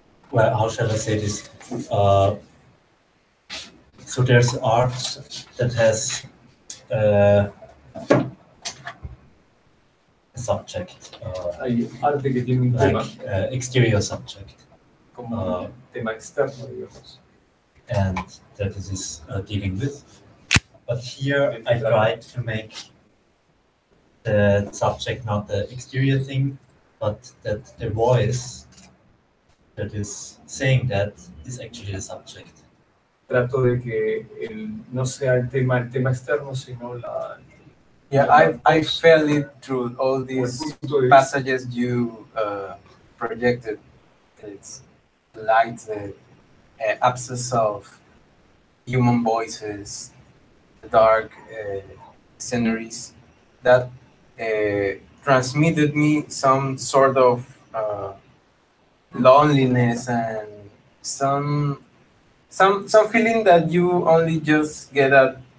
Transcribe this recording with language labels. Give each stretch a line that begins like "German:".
English: Well, how shall I say this? So there's art that has a subject,
Spanish: Hay arte que tiene un tema,
English: like exterior subject,
Spanish: como tema externo, digamos.
English: and that this is dealing with. But here I tried to make the subject not the exterior thing, but that the voice that is saying that is actually the subject.
Spanish: Trato de que no sea el tema externo, sino la.
English: Yeah, I felt it through all these passages you projected. It's like the absence of human voices, the dark sceneries that transmitted me some sort of loneliness and some feeling that you only just get at